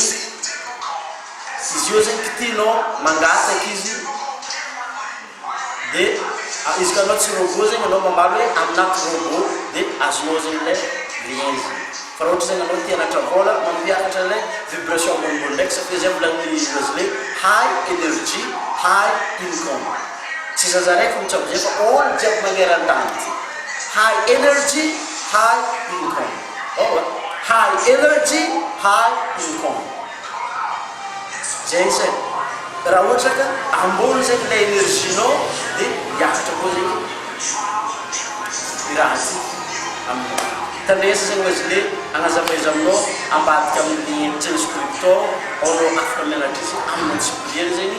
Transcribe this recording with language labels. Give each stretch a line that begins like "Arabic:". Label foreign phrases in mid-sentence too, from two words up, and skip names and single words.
Malagasy: Izy io zany kitianao mangataka izy de izy ka anao tsy robot zany anao mamaly hoe aminaty robot de azonao zany
French: le lien
Malagasy: zany. Fa raha ohatra zany anao tianatra vola mampiakatra
French: le vibration
Malagasy: ambonimbony ndraiky satria zay volagny izy le
English: high energy high income.
Malagasy: Tsy zaza raiky fa mitsabo zay fa olo jiaby magneran-tany ty.
English: High energy high income. High energy high income.
Malagasy: Zay zay. Raha ohatra ka ambony zany le énerginao de hiakatra koa zany raha ty aminao. Tandresa zany ozy le agnazava izy aminao ambadika amin'ny téléscripteur anao afaka mianatra izy amin'ny discipline zany.